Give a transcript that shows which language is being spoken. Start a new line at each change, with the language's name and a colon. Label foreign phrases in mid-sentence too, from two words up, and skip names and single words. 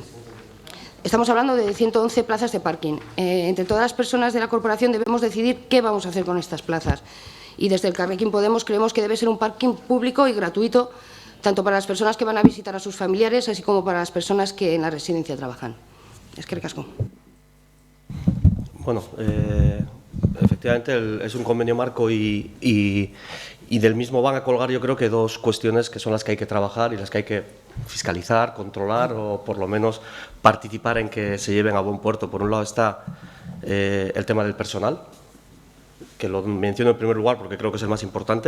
Spanish: Estamos hablando de 111 plazas de parking. Entre todas las personas de la corporación debemos decidir qué vamos a hacer con estas plazas. Y desde el Elkarrekin Podemos creemos que debe ser un parking público y gratuito, tanto para las personas que van a visitar a sus familiares, así como para las personas que en la residencia trabajan.
Basque: Eskerrik asko.
Spanish: Bueno, efectivamente es un convenio marco y del mismo van a colgar, yo creo, que dos cuestiones que son las que hay que trabajar y las que hay que fiscalizar, controlar o por lo menos participar en que se lleven a buen puerto. Por un lado está el tema del personal, que lo menciono en primer lugar porque creo que es el más importante.